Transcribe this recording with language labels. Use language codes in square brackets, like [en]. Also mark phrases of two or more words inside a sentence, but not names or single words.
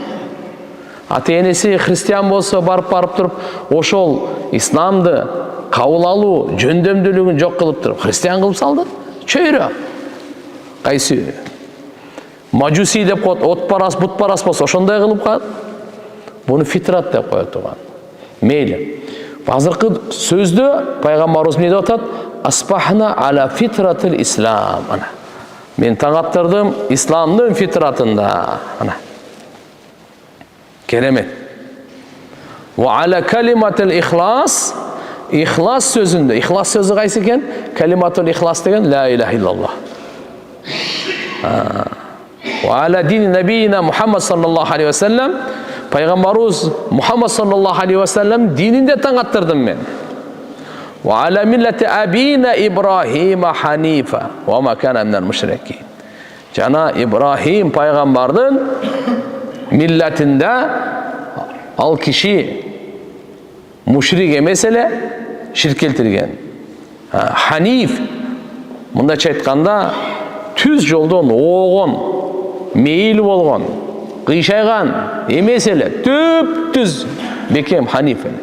[ky] Ата-энеси христиан болсо барып туруп, ошол исламды кабыл алуу жөндөмдүүлүгүн жок кылып туруп, христиан кылып салды. Чөйрө. Кайсы? Мажуси деп коет, отпарас, бутпарас болсо ошондой кылып калат. Буну фитрат деп коет туган. Мейли. Азыркы сөздө пайгамбарыбыз эмне деп атат? [ar] أصبحنا على فطرة الإسلام. Ана. [ky] Мен таң аттырдым исламдын фитратында. Ана. Керемет. [ar] وعلى كلمة الإخلاص. [ky] Ихлас сөзүндө. Ихлас сөзү кайсы экен? [ar] كلمة الإخلاص [ky] деген [ar] لا إله إلا الله. وعلى دين نبينا محمد صلى الله عليه وسلم. [ky] Пайгамбарыбыз Мухаммад [ar] صلى الله عليه وسلم [ky] дининде таң аттырдым мен. [ar] وعلى ملة أبينا إبراهيم حنيفا وما كان من المشركين. [ky] Жана Ибрахим пайгамбардын миллатинде ал киши мушрик эмес эле, ширк келтирген. Ханиф мындайча айтканда түз жолдон оогон, мейил болгон, кыйшайган эмес эле, түп-түз бекем ханиф эле.